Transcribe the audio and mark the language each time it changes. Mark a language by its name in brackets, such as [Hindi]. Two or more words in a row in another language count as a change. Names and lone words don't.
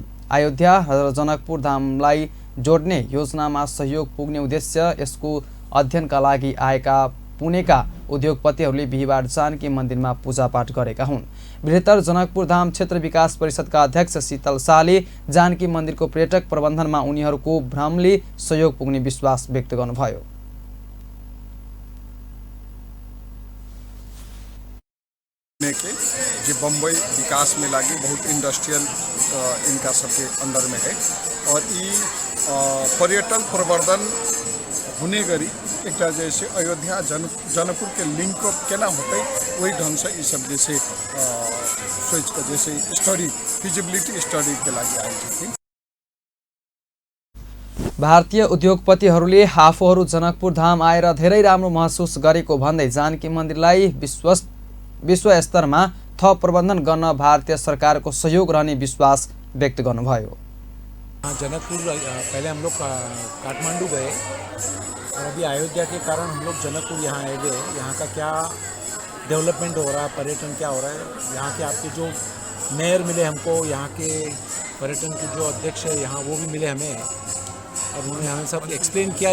[Nepali] अयोध्या र जनकपुर धामलाई जोड्ने योजनामा सहयोग पुग्ने उद्देश्य यसको अध्ययनका लागि आएका पुणेका उद्योगपतिहरूले बिहिबार जानकी मन्दिरमा पूजापाठ गरेका हुन्। बृहत्तर जनकपुर धाम क्षेत्र विकास परिषदका अध्यक्ष शीतल शाहले जानकी मन्दिरको पर्यटक प्रबन्धनमा उनीहरूको भ्रमले सहयोग पुग्ने विश्वास व्यक्त गर्नुभयो। [Hindi] जो बम्बई विकास में लगी बहुत इंडस्ट्रियल इनका सबके अंडर में है और ये [Nepali] पर्यटन प्रवर्धन हुने गरी [Hindi] एक जैसे अयोध्या जनकपुर के [English] link up [Hindi] केना होते वही ढंग से ये सब जैसे सोच कर जैसे [English] study feasibility study [Hindi] के [Nepali] लागि आएको थिए। भारतीय उद्योगपतिहरूले आफूहरू जनकपुर धाम आएर धेरै राम्रो महसुस गरेको भन्दै जानकी मन्दिरलाई विश्व स्तरमा थप प्रबन्धन गर्न भारतीय सरकारको सहयोग रहने विश्वास व्यक्त गर्नुभयो। [Hindi] जनकपुर पहले हम लोग काठमांडू गए और अभी अयोध्या के कारण हम लोग जनकपुर यहाँ आए गए। यहाँ का क्या डेवलपमेंट हो रहा है, पर्यटन क्या हो रहा है, यहाँ के आपके जो मेयर मिले हमको, यहाँ के पर्यटन के जो अध्यक्ष है यहाँ वो भी मिले हमें और उन्होंने हमें सब एक्सप्लेन किया।